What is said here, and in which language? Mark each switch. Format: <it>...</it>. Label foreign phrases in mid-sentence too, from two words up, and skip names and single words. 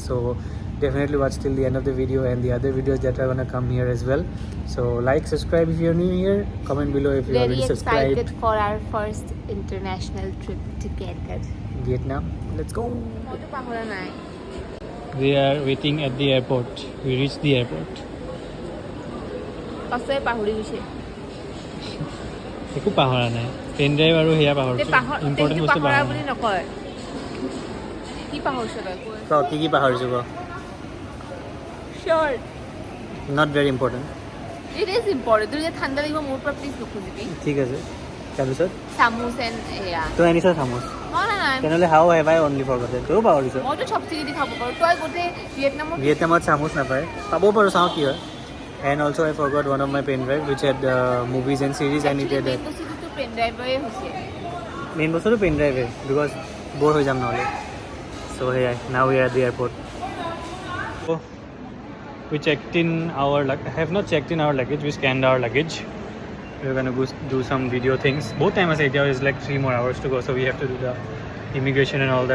<en>So definitely watch till the end of the video and the other videos that are gonna come here as well. So like, subscribe if you're new here, comment below if you Very already subscribed. excited for our first international trip together. Vietnam, let's go. We are waiting at the airport. We reached the airport.</en> <as>একো পাহৰা নাই,</as> <en>pen drive</en> <as>আৰু সেয়া পাহৰিছোঁ, ইম্পৰ্টেণ্ট বস্তু পাহৰা নাই। কি পাহৰিছোঁ ক?</as> <en>Sure. not very important. It is important.</en> <as>তুমি যে ঠাণ্ডা লাগিব মোৰ পৰা প্লিজ নুখুজিবি। ঠিক আছে, তাৰপিছত চামুচ এণ্ড এয়া। তই আনিছ চামুচ? নাই।</as> <en>তেনেহ'লে how have I only forgotten?</en> <as>তইও পাহৰিছ। মইতো চব চিনি দি খাব পাৰোঁ। তই গোটেই ভিয়েটনামত চামুচ নাপায়, পাব পাৰোঁ, চাওঁ কি হয়।</as> <en>And also I forgot one of my pen drive which had movies and series I needed.</en> <as>Main বস্তুটো</as> <en>pen drive because bore</en> <as>হৈ যাম নহ'লে।</as> <en>So hey, now we are at the airport. So, we checked in our have not checked in our luggage. We scanned our luggage. We're gonna go do some video things. Both time as India is like 3 more hours to go, so we have to do the immigration and all that.</en>